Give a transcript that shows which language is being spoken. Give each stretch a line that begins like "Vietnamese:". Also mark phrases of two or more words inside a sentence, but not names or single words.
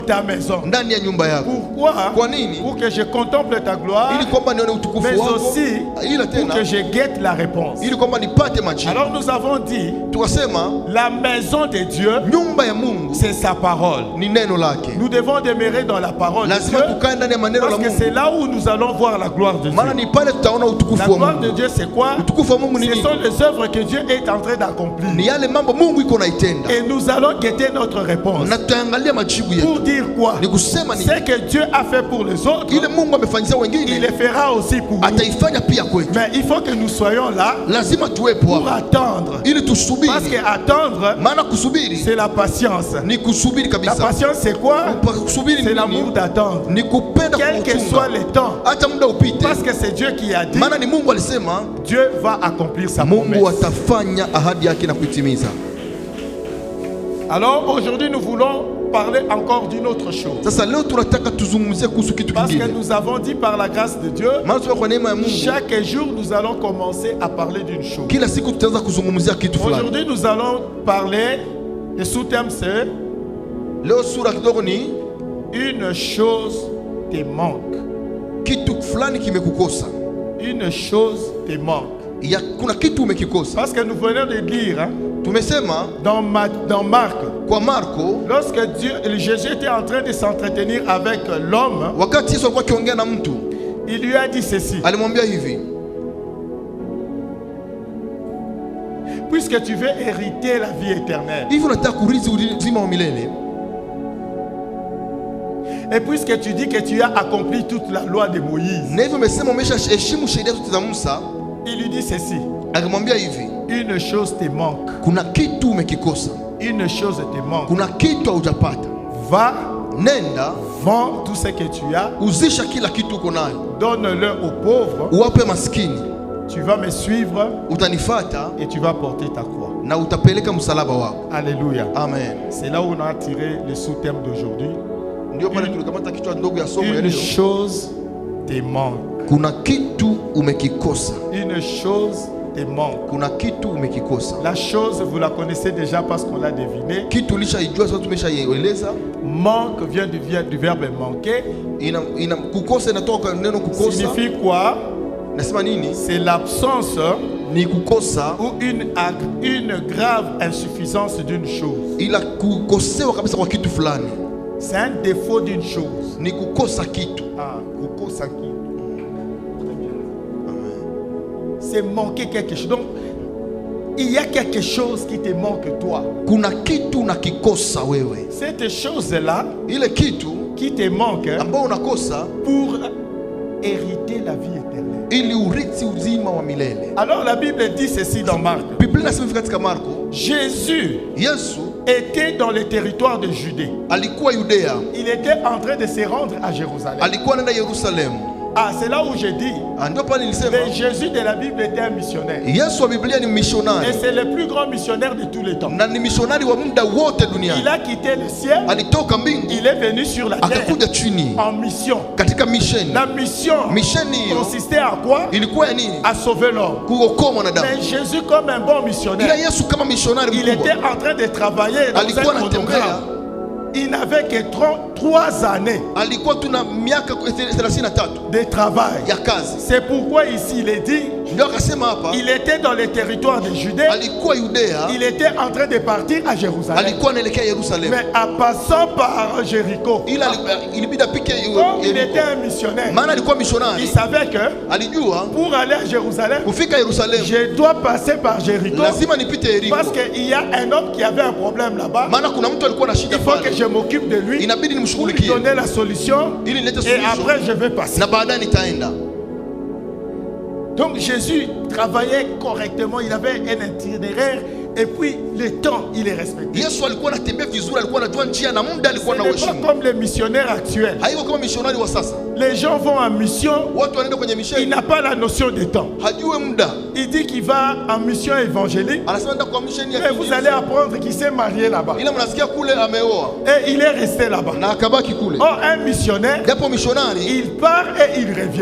French: ta maison.
Swahili: ndani ya nyumba yako.
French: Pourquoi?
Swahili: Kwa nini?
French: Pour que je contemple ta gloire,
Swahili: Ili kwamba nione utukufu
French: mais
Swahili: wako.
French: aussi
Swahili: Ila
French: pour
Swahili: tena
French: que je guette la réponse.
Swahili: ili kwamba nipate majibu.
French: Alors nous avons dit,
Swahili: Tukasema
French: la maison de Dieu,
Swahili: nyumba ya Mungu
French: c'est sa parole.
Swahili: ni neno lake.
French: Nous devons demeurer dans la parole de Dieu,
Swahili: Lazima tukae ndani ya maneno la
French: parce que
Swahili: Mungu.
French: c'est là où nous allons voir la gloire de Dieu.
Swahili: Maana ni pale tutaona
French: La
Swahili: utukufu wa
French: gloire de
Swahili: Mungu.
French: Dieu, c'est quoi?
Swahili: Utukufu wa Mungu ni
French: Ce
Swahili: nini?
French: sont les œuvres que Dieu est en train d'accomplir.
Swahili: Ni yale mambo Mungu iko naitenda.
French: Et nous allons guetter notre réponse.
Swahili: Na tutaangalia majibu yetu.
French: Pour dire quoi?
Swahili: Ni kusema ni
French: Ce que Dieu a fait pour les autres,
Swahili: ile Mungu amefanyia
French: il
Swahili: wengine
French: le fera aussi pour nous.
Swahili: ataifanya pia kwetu.
French: Mais il faut que nous soyons là
Swahili: Lazima tuwepo
French: pour
Swahili: hapa
French: attendre.
Swahili: ili
French: Parce
Swahili: tusubiri.
French: que attendre,
Swahili: Maana kusubiri
French: c'est la patience.
Swahili: ni kusubiri
French: La
Swahili: kabisa.
French: patience, c'est quoi?
Swahili: Kusubiri
French: C'est
Swahili: ni
French: l'amour
Swahili: nini?
French: d'attendre.
Swahili: Ni kupenda
French: Quel que soit
Swahili: kuchunga
French: le temps.
Swahili: hata muda upite.
French: Parce que c'est Dieu qui a dit,
Swahili: Maana ni Mungu alisema
French: Dieu va accomplir sa
Swahili: Mungu
French: promesse.
Swahili: atafanya ahadi yake na kuitimiza.
French: Alors aujourd'hui, nous voulons parler encore d'une autre chose.
Swahili: Sasa leo tunataka tuzungumzie kuhusu kitu
French: Parce que
Swahili: kingine.
French: nous avons dit par la grâce de Dieu,
Swahili: Maana tunakuwa kwa neema ya Mungu
French: chaque jour nous allons commencer à parler d'une chose.
Swahili: kila siku tutaanza kuzungumzia kitu fulani.
French: Aujourd'hui, nous allons parler, le sous-thème c'est
Swahili: Leo sura kidogo ni
French: une chose te manque.
Swahili: kitu fulani kimekukosa.
French: Une chose te manque.
Swahili: Kuna kitu umekikosa.
French: Parce que nous venons de lire hein,
Swahili: Tumesema
French: dans Marc,
Swahili: kwa Marko,
French: lorsque Jésus était en train de s'entretenir avec l'homme,
Swahili: wakati Yesu alikuwa akiongea na mtu,
French: il lui a dit ceci:
Swahili: alimwambia hivi,
French: puisque tu veux hériter la vie éternelle,
Swahili: hivi unataka kurithi uzima wa milele,
French: et puisque tu dis que tu as accompli toute la loi de Moïse,
Swahili: na hivyo umesema umeshaheshimu sheria zote za Musa,
French: il lui dit ceci:
Swahili: akamwambia hivi,
French: une chose te manque.
Swahili: kuna kitu umekikosa,
French: Une chose te manque.
Swahili: kuna kitu haujapata.
French: Va,
Swahili: Nenda
French: vends tout ce que tu as,
Swahili: uzisha kila kitu uko nayo,
French: donne-le aux pauvres,
Swahili: uwape maskini,
French: tu vas me suivre
Swahili: utanifata
French: et tu vas porter ta croix.
Swahili: na utapeleka msalaba wako.
French: Alléluia.
Swahili: Amen.
French: C'est là où on a tiré le sous-thème d'aujourd'hui.
Swahili: Ndio pale tulikamata kichwa ndogo ya somo ya
French: Une
Swahili: leo.
French: chose te manque.
Swahili: Kuna kitu umekikosa.
French: Une chose te manque.
Swahili: Kuna kitu umekikosa.
French: La chose, vous la connaissez déjà parce qu'on l'a deviné.
Swahili: Kitu ulishaijua sasa, tumeshaieleza.
French: Manque vient du verbe manquer.
Swahili: Kukosa inatoka kwa neno kukosa.
French: Signifie quoi?
Swahili: Nasema nini?
French: C'est l'absence
Swahili: Ni kukosa
French: ou une grave insuffisance d'une chose.
Swahili: ila kukosewa kabisa kwa kitu fulani.
French: C'est un défaut d'une chose.
Swahili: Ni kukosa kitu. Ah, kukosa kitu.
French: C'est manquer quelque chose. Donc, il y a quelque chose qui te manque toi.
Swahili: Kuna kitu unakikosa wewe.
French: Cette chose-là
Swahili: Ile kitu
French: qui te manque
Swahili: ambao unakosa
French: pour hériter la vie éternelle.
Swahili: ili urithi uzima wa milele.
French: Alors la Bible dit ceci dans Marc.
Swahili: Biblia inasema katika Marko,
French: Jésus
Swahili: Yesu
French: était dans le territoire de Judée.
Swahili: alikuwa Yudea,
French: Il était en train de se rendre à Jérusalem.
Swahili: alikuwa anaenda Yerusalemu.
French: Ah, c'est là où j'ai dit,
Swahili: Ndio pale nilisema
French: le Jésus de la Bible était un missionnaire.
Swahili: Yesu wa Biblia ni
French: Et
Swahili: missionari
French: c'est le plus grand missionnaire de tous les temps.
Swahili: na ni missionari wa muda wote
French: Il
Swahili: duniani.
French: a quitté le ciel,
Swahili: Alitoka mbingu
French: il est venu sur la terre
Swahili: akakuja chini
French: en mission.
Swahili: katika misheni.
French: La mission
Swahili: Misheni hiyo
French: consistait à quoi?
Swahili: ilikuwa ya nini?
French: À sauver l'homme.
Swahili: Kuokoa mwanadamu.
French: Mais Jésus, comme un bon
Swahili: Ila
French: missionnaire,
Swahili: Yesu kama missionari
French: il était
Swahili: mkubwa
French: en train de travailler dans
Swahili: alikuwa
French: un
Swahili: anatembea,
French: chronogramme. Il n'avait que 3 années
Swahili: alikuwa tuna miaka 33
French: de travail.
Swahili: ya kazi.
French: C'est pourquoi ici il est dit,
Swahili: Ndio akasema hapa
French: il était dans le territoire de Judée,
Swahili: alikuwa Yudea,
French: il était en train de partir à Jérusalem.
Swahili: alikuwa anaelekea Yerusalemu,
French: Mais en passant par Jéricho,
Swahili: ila ilibidi apike
French: comme il était
Swahili: Yeriko,
French: un missionnaire,
Swahili: maana alikuwa
French: il
Swahili: missionari.
French: savait que
Swahili: Alijua
French: pour aller à Jérusalem,
Swahili: kufika Yerusalemu
French: je dois passer par Jéricho,
Swahili: lazima nipite Yeriko,
French: parce qu'il y a un homme qui avait un problème là-bas.
Swahili: maana kuna mtu alikuwa na shida
French: Il faut que
Swahili: pale,
French: je m'occupe de lui
Swahili: inabidi
French: pour lui
Swahili: nimshughulikie
French: donner la solution
Swahili: ili nilete
French: et
Swahili: suluhisho
French: après je vais passer.
Swahili: na baadaye nitaenda.
French: Donc Jésus travaillait correctement, il avait un itinéraire et puis le temps il est respecté.
Swahili: Yesu alikuwa anatembea vizuri, alikuwa anajua njia na muda,
French: Ce
Swahili: alikuwa na
French: n'est pas
Swahili: uheshimu.
French: comme les missionnaires actuels.
Swahili: Haiko kama missionari wa sasa.
French: Les gens vont en mission.
Swahili: Watu wanaenda kwenye
French: Il
Swahili: misheni.
French: n'a pas la notion de temps.
Swahili: Hajue muda.
French: Il dit qu'il va en mission évangélique.
Swahili: Anasema nenda kwa misheni ya
French: Et vous allez apprendre qu'il s'est marié là-bas.
Swahili: Ila mnasikia kule ameoa.
French: Et il est resté là-bas.
Swahili: Na akabaki kule.
French: Or, un missionnaire,
Swahili: Japo mishonari
French: il part et il revient.